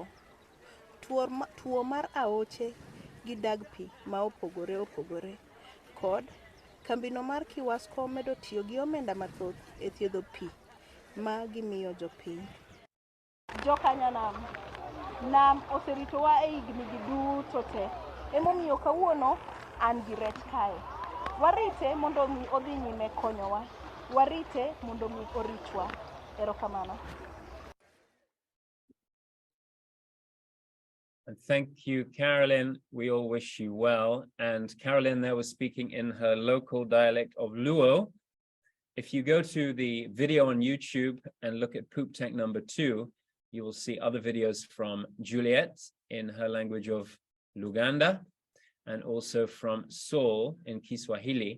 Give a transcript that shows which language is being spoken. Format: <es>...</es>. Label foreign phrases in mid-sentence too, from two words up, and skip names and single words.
<luo>Tuo mar aoche gi dag pi ma opogore opogore kod kambino mar Kiwasco medo tiyo gi omenda mathoth e thiedho pi ma gimiyo jopiny. Jokanyanam, nam oseritowa e higni gi duto te. Emomiyo kawuono an gi rech kae. Warite mondo mi odhi nyime konyowa. Warite mondo mi oritwa. Erokamano.</luo> <en>And thank you, Carolyn. We all wish you well. And Carolyn there was speaking in her local dialect of Luo. If you go to the video on YouTube and look at Poop Tank number 2, you will see other videos from Juliet in her language of Luganda, and also from Saul in Kiswahili.</en>